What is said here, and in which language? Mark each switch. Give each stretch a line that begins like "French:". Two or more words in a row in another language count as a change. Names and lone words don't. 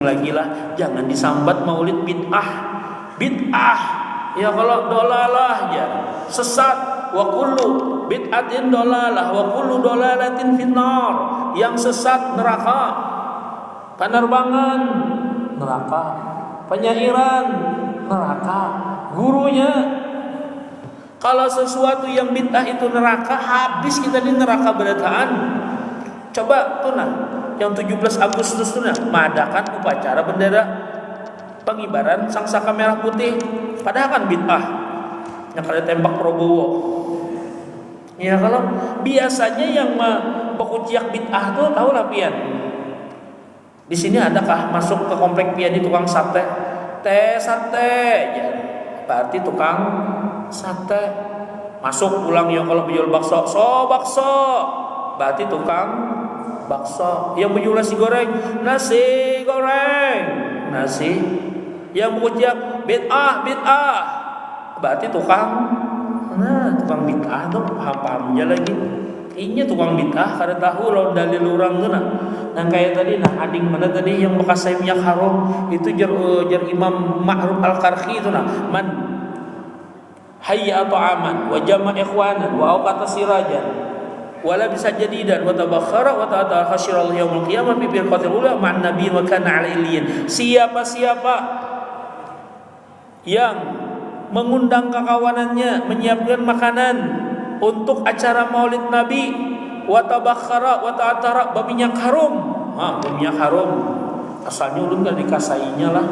Banjar: lagi lah, jangan disambat maulid bid'ah. Bid'ah ya kalau dolalah ya sesat,
Arabic: وكل بدعة ضلالة وكل ضلالة في النار.
Banjar: Yang sesat neraka, penerbangan neraka, penyairan neraka, gurunya. Kalau sesuatu yang bid'ah itu neraka, habis kita di neraka berataan. Coba tuh nah, yang 17 Agustus tuh nah, mengadakan upacara bendera pengibaran sangsaka merah putih, padahal kan bid'ah. Yang kada tembak Prabowo. Ya kalau biasanya yang pekuciak bid'ah tuh tahu lah pian. Di sini adakah masuk ke komplek pian di tukang sate? Sate ya. Berarti tukang sate. Masuk pulang ya kalau menjual bakso, bakso. Berarti tukang bakso. Yang menjual nasi goreng, nasi goreng. Nasi. Yang mengucap bid'ah, berarti tukang bid'ah tuh paham-pahamnya lagi. Ini tukang bid'ah kada tahu lo dalil orang tuh nah. Nah kayak tadi nah ading mana tadi yang bekas saya minyak haram itu jar Imam Ma'ruf Al-Qarhi itu nah,
Arabic: من هيأ طعاما وجمع إخوانا وأوقد سراجا ولبس جديدا وتبخر وتعطر حشره يوم القيامة بالفرقة الأولى مع النبيين وكان عليين.
Banjar: Siapa-siapa yang mengundang kawanannya menyiapkan makanan untuk acara Maulid Nabi,
Arabic: وتبخر وتعطر
Banjar: berminyak harum. Berminyak harum asalnya ulun enggak dikasainya lah.